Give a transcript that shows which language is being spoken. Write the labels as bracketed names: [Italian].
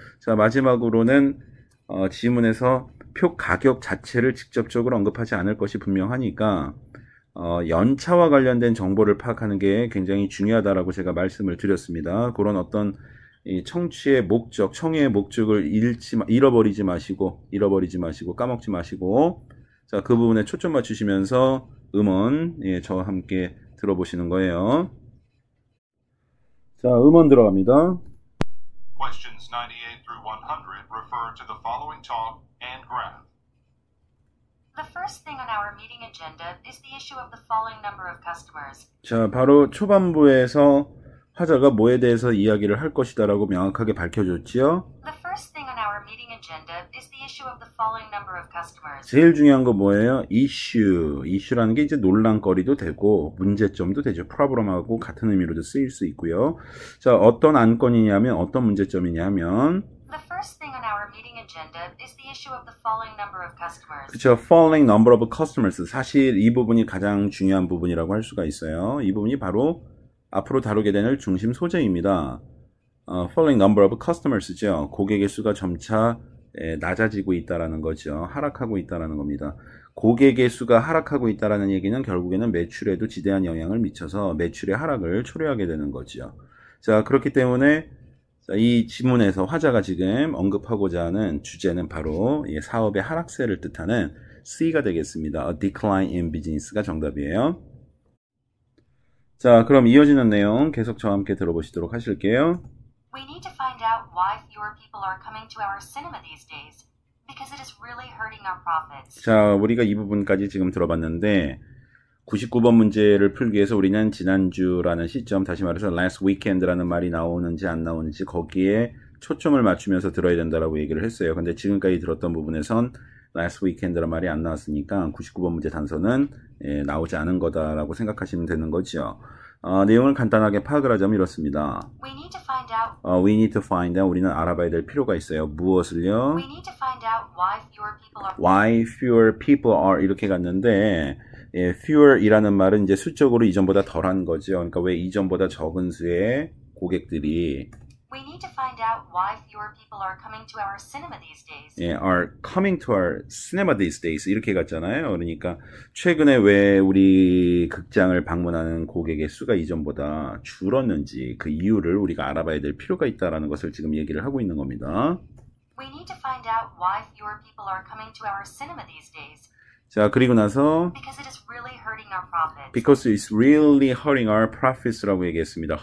[Korean] 자, 마지막으로는 지문에서 표 가격 자체를 직접적으로 언급하지 않을 것이 분명하니까 연차와 관련된 정보를 파악하는 게 굉장히 중요하다라고 제가 말씀을 드렸습니다. 그런 어떤 이 청취의 목적, 청의의 목적을 잃어버리지 마시고 까먹지 마시고 자, 그 부분에 초점 맞추시면서 음원 저와 함께 들어보시는 거예요. 자, 음원 들어갑니다. [English] Questions 98 through 100 refer to the following talk and graph. The first thing on our meeting agenda is the issue of the following number of customers. [Korean] 자, 바로 초반부에서 화자가 뭐에 대해서 이야기를 할 것이다라고 명확하게 밝혀줬지요. [English] The first thing on our meeting agenda is the issue of the following number of customers. [Korean] 제일 중요한 거 뭐예요? 이슈라는 게 이제 논란거리도 되고 문제점도 되죠. 프로블럼하고 같은 의미로도 쓰일 수 있고요. 자, 어떤 안건이냐면 어떤 문제점이냐면 [English] The first thing on our meeting agenda is the issue of the following number of customers. [Korean] 그렇죠. [English] Falling number of customers. [Korean] 사실 이 부분이 가장 중요한 부분이라고 할 수가 있어요. 이 부분이 바로 앞으로 다루게 되는 중심 소재입니다. [English] Falling number of customers죠. [Korean] 고객의 수가 점차 낮아지고 있다라는 거죠. 하락하고 있다라는 겁니다. 고객의 수가 하락하고 있다라는 얘기는 결국에는 매출에도 지대한 영향을 미쳐서 매출의 하락을 초래하게 되는 거죠. 자, 그렇기 때문에 이 지문에서 화자가 지금 언급하고자 하는 주제는 바로 사업의 하락세를 뜻하는 C가 되겠습니다. [English] A decline in business가 [Korean] 정답이에요. 자, 그럼 이어지는 내용 계속 저와 함께 들어보시도록 하실게요. [English] We need to find out why fewer people are coming to our cinema these days, because it is really hurting our profits. [Korean] 자, 우리가 이 부분까지 지금 들어봤는데 99번 문제를 풀기 위해서 우리는 지난주라는 시점, 다시 말해서 [English] last weekend [Korean] 라는 말이 나오는지 안 나오는지 거기에 초점을 맞추면서 들어야 된다라고 얘기를 했어요. 근데 지금까지 들었던 부분에선 [English] last weekend [Korean] 라는 말이 안 나왔으니까 99번 문제 단서는 나오지 않은 거다라고 생각하시면 되는 거죠. 내용을 간단하게 파악을 하자면 이렇습니다. [English] We need to find out. We need to find out. [Korean] 우리는 알아봐야 될 필요가 있어요. 무엇을요? [English] We need to find out why fewer people are. Why fewer people are [Korean] 이렇게 갔는데 fewer이라는 말은 이제 수적으로 이전보다 덜한 거죠. 그러니까 왜 이전보다 적은 수의 고객들이 [English] We need to find out why fewer people are coming to our cinema these days. are coming to our cinema these days [Korean] 이렇게 갔잖아요. 그러니까 최근에 왜 우리 극장을 방문하는 고객의 수가 이전보다 줄었는지 그 이유를 우리가 알아봐야 될 필요가 있다라는 것을 지금 얘기를 하고 있는 겁니다. [English] We need to find out why fewer people are coming to our cinema these days. [Korean] 자, 그리고 나서 [English] Because it is really hurting our profits. because it's really hurting our profits라고 [Korean] 얘기했습니다.